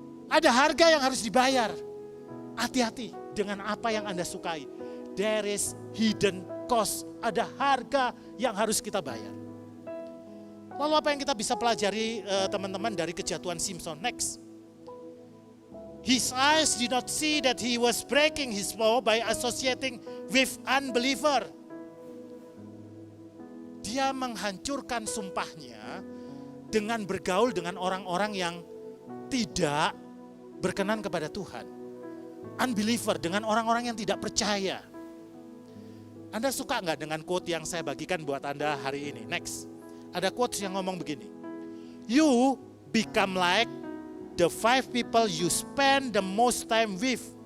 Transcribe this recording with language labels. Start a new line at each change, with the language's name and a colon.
Indonesian: Ada harga yang harus dibayar. Hati-hati dengan apa yang Anda sukai.
English: There is hidden cost.
Indonesian: Ada harga yang harus kita bayar. Lalu apa yang kita bisa pelajari teman-teman dari kejatuhan Simpson? Next.
English: His eyes did not see that he was breaking his vow by associating with unbeliever.
Indonesian: Dia menghancurkan sumpahnya dengan bergaul dengan orang-orang yang tidak berkenan kepada Tuhan. Unbeliever, dengan orang-orang yang tidak percaya. Anda suka nggak dengan quote yang saya bagikan buat Anda hari ini? Next. Ada quotes yang ngomong begini.
English: You become like the 5 people you spend the most time with.